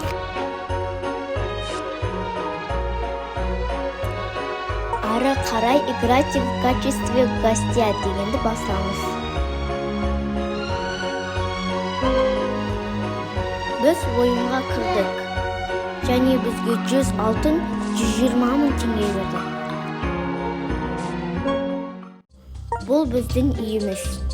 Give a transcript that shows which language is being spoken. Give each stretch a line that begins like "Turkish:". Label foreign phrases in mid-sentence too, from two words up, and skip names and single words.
Kazakh: Ары қарай
Russian: играть в качестве гостя
Kazakh: дегенді басамыз. Біз ойынға кірдік. Және бізге 100 алтын, 120 мың теңге берді. Бұл біздің үйіміз.